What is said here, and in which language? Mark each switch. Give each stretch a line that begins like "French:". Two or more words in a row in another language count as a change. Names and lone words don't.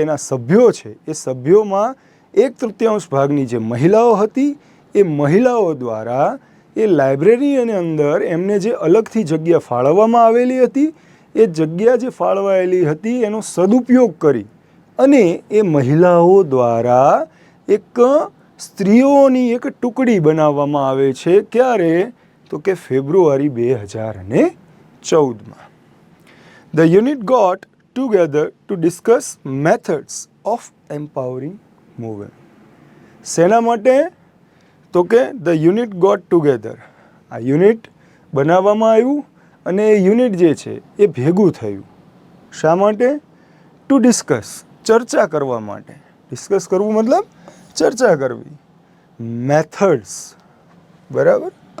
Gujarati: એના સભ્યો છે એ સભ્યોમાં 1/3 ભાગની જે મહિલાઓ હતી એ મહિલાઓ દ્વારા એ લાઇબ્રેરીની અંદર એમને જે અલગથી જગ્યા ફાળવવામાં આવેલી હતી એ જગ્યા જે ફાળવાયેલી હતી એનો સદુપયોગ કરી અને એ મહિલાઓ દ્વારા એક સ્ત્રીઓની એક ટુકડી બનાવવામાં આવે છે. ક્યારે? તો કે ફેબ્રુઆરી 2014માં.
English: The unit got together to discuss methods of empowering women.
Gujarati: શેના માટે? તો કે
English: the unit got together,
Gujarati: આ યુનિટ બનાવવામાં આવ્યું અને એ યુનિટ જે છે એ ભેગું થયું. શા માટે?
English: to discuss,
Gujarati: ચર્ચા કરવા માટે. ડિસ્કસ કરવું મતલબ ચર્ચા કરવી. મેથડ્સ, બરાબર?